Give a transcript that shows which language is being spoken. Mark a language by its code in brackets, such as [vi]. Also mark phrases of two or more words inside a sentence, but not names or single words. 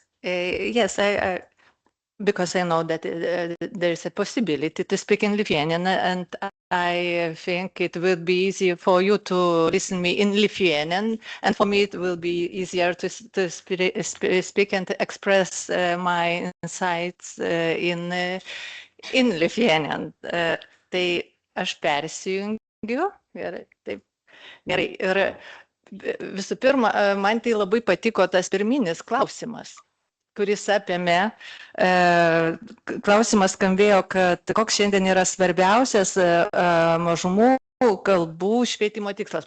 [en] Yes, because I know that there's a possibility to speak in Lithuanian, and I think it will be easier for you to listen me in Lithuanian, and for me it will be easier to speak and to express my insights in Lithuanian. [lt] Tai aš persijungiu ir taip gerai. Ir visų pirma, man tai labai patiko tas pirminis klausimas, kuris apėmė, klausimas skambėjo, kad koks šiandien yra svarbiausias mažumų kalbų švietimo tikslas.